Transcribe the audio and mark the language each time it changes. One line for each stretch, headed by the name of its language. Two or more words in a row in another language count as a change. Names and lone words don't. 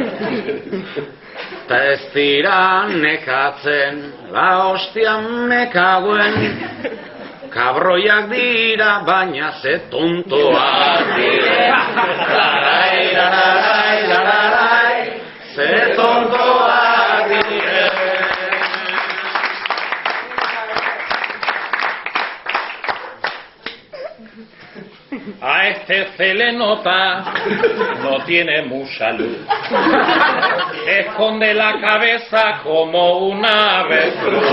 Basque: ta ez dira nekatzen
Spanish: la hostia
Basque: mekaguen, kabroiak dira baina ze tontoak dira, larai, larai, larai, ze tontoak dira.
Spanish: A este se le nota, no tiene mucha luz. Esconde la cabeza como una avestruz.